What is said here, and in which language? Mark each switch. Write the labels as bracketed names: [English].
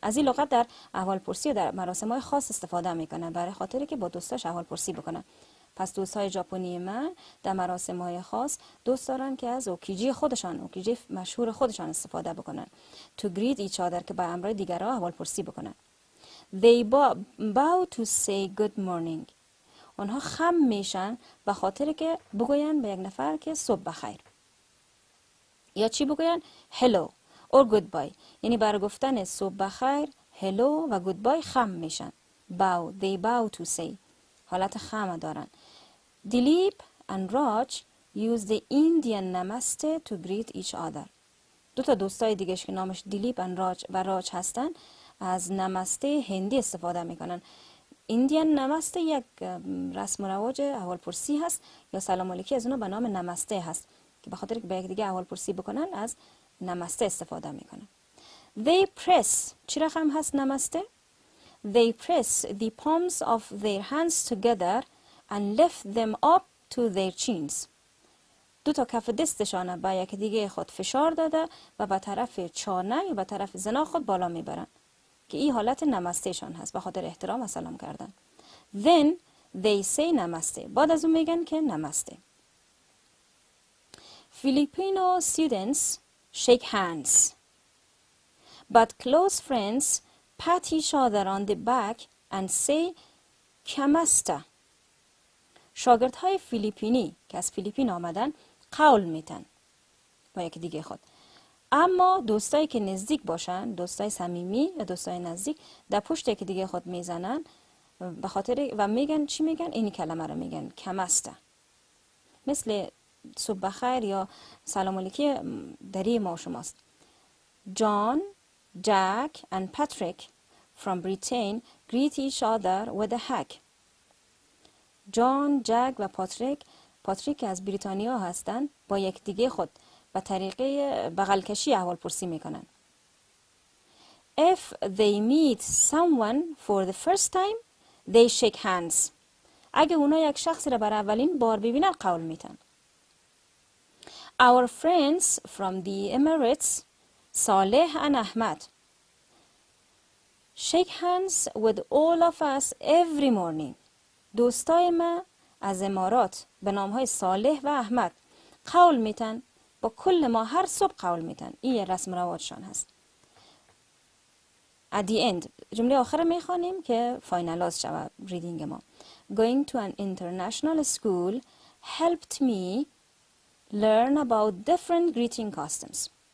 [Persian] از این لغت در احوالپرسی و در مراسم‌های خاص استفاده میکنن برای خاطری که با دوستاش احوالپرسی بکنن. پس دوستای ژاپنی من در مراسم‌های خاص دوست دارن که از اوکیجی خودشان، اوکیجی مشهور خودشان استفاده بکنن. [English] To greet each other [Persian] که با امرای دیگران احوالپرسی بکنن. [English] They bow to say good morning. [Persian] آنها خم میشن به خاطر که بگوین به یک نفر که صبح بخیر. یا چی بگوین؟ [English] hello or goodbye. [Persian] یعنی برای گفتن صبح بخیر، [English] hello و goodbye [Persian] خم میشن. [English] bow, they bow to say. [Persian] حالت خم دارن. [English] Dilip and Raj use the Indian namaste to greet each other. [Persian] دو تا دوستای دیگهش که نامش دیلیپ و راج هستن از نمسته هندی استفاده میکنن. ایندیان نمسته یک رسم و رواج احوالپرسی هست یا سلام علیکی از اونها به نام نمسته هست که به خاطر که به یک دیگه احوالپرسی بکنن از نمسته استفاده میکنن. [English] They press. [Persian] چی رقم هست نمسته؟ [English] They press the palms of their hands together and lift them up to their chins. [Persian] دو تا کف دستشان به یک دیگه خود فشار داده و به طرف چانه یا به طرف زنا خود بالا میبرن که این حالت نمسته شان هست، به خاطر احترام و سلام کردن. [English] Then they say namaste. [Persian] بعد از اون میگن که نمسته. [English] Filipino students shake hands, but close friends pat each other on the back and say kamasta. [Persian] شاگردهای فیلیپینی که از فیلیپین آمدن قول میتن با یکی دیگه خود، اما دوستایی که نزدیک باشن، دوستای صمیمی یا دوستای نزدیک، در پشت یکی دیگه خود میزنن به خاطر و میگن چی میگن؟ این کلمه رو میگن کمسته. مثل صبح بخیر یا سلام علیکی دری ما شماست. [English] John, Jack and Patrick from Britain greet each other with a hug. [Persian] جان، جک و پاتریک که از بریتانیا هستند با یک دیگه خود به طریقه بغل کشی احوالپرسی میکنن. [English] If they meet someone for the first time, they shake hands. [Persian] اگه اونا یک شخصی را برای اولین بار ببینن قول میتن. [English] Our friends from the Emirates, Saleh and Ahmad, shake hands with all of us every morning. [Persian] دوستای ما از امارات به نامهای صالح و احمد قول میتن، با کل ما هر صبح قول میتن. این رسم رواجشان هست. [English] At the end [Persian] جمله آخر میخوانیم که فاینالاز شود ریدینگ ما. [English] Going to an international school helped me learn about different greeting customs.